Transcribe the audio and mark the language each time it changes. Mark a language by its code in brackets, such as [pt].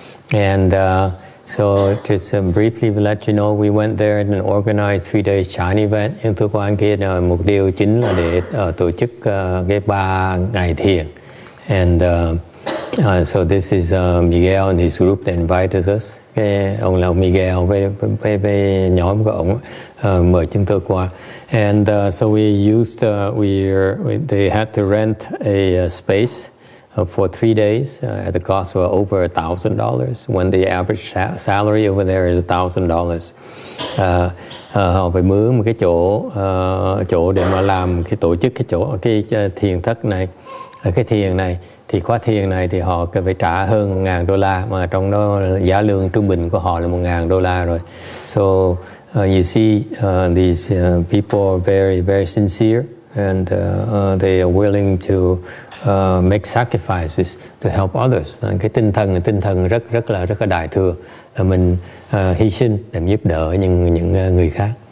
[en] And so just briefly let you know, we went there and organized 3-day Chan event. [vi] Nhưng tôi qua kia là mục tiêu chính là để tổ chức cái 3 ngày thiền. [en] And so this is Miguel and his group that invited us. [vi] Ông là Miguel với nhóm của ông mời chúng tôi qua. [en] And so we used they had to rent a space for 3 days at the cost of over $1,000 when the average salary over there is $1,000. [vi] Họ phải mướn một cái chỗ để mà làm cái tổ chức cái thiền thất này, cái thiền này. Thì khóa thiền này thì họ cần phải trả hơn $1,000, mà trong đó giá lương trung bình của họ là $1,000 rồi. [en] So you see these people are very, very sincere and they are willing to make sacrifices to help others. [vi] Cái tinh thần rất là đại thừa, là mình hy sinh để giúp đỡ những người khác.